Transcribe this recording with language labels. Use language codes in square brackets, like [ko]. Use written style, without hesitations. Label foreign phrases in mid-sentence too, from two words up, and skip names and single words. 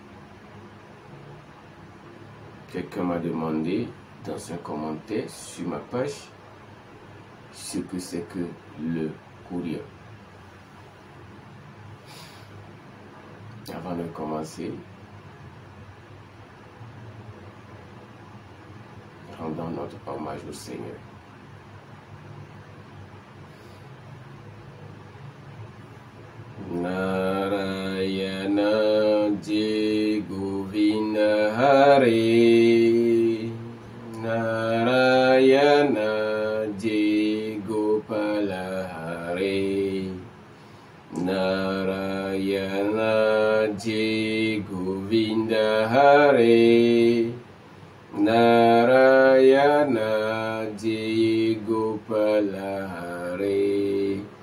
[fr] Quelqu'un m'a demandé dans un commentaire sur ma page ce que c'est que le Koudia. Avant de commencer, rendons notre hommage au Seigneur. [sa] नारायण जय गोविन्द हरे, नारायण जय गोपाल हरे, नारायण जय गोविन्द हरे, नारायण जय गोपाल हरे,